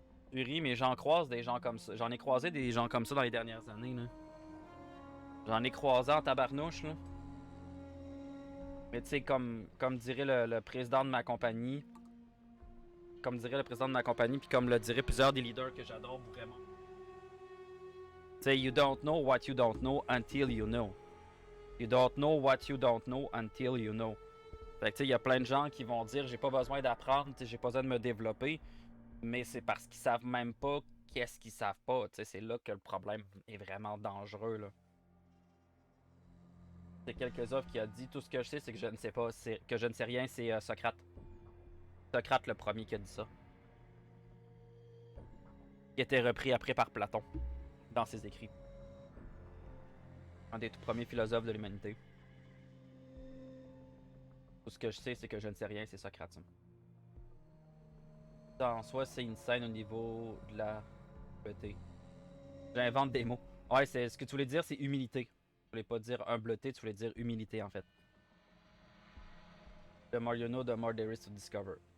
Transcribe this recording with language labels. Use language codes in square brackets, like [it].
[fr] Tu ris, mais j'en croise des gens comme ça. J'en ai croisé des gens comme ça dans les dernières années, là. J'en ai croisé en tabarnouche, là. Mais tu sais, comme dirait le président de ma compagnie, puis comme le diraient plusieurs des leaders que j'adore vraiment. Tu sais, [en] you don't know what you don't know until you know. You don't know what you don't know until you know. [fr] Fait que tu sais, il y a plein de gens qui vont dire j'ai pas besoin d'apprendre, j'ai pas besoin de me développer, mais c'est parce qu'ils savent même pas qu'est-ce qu'ils savent pas. Tu sais, c'est là que le problème est vraiment dangereux, là. C'est quelques offres qui a dit tout ce que je sais, c'est que je ne sais pas, que je ne sais rien, c'est Socrate. Socrate le premier qui a dit ça. Qui était repris après par Platon dans ses écrits. Un des tout premiers philosophes de l'humanité. Tout ce que je sais, c'est que je ne sais rien, c'est Socrate. Ça, en soi, c'est une scène au niveau de la bleuté. J'invente des mots. Ouais, c'est ce que tu voulais dire, c'est humilité. Tu voulais pas dire humbleté, tu voulais dire humilité en fait. [en] The more you know, the more there is to discover.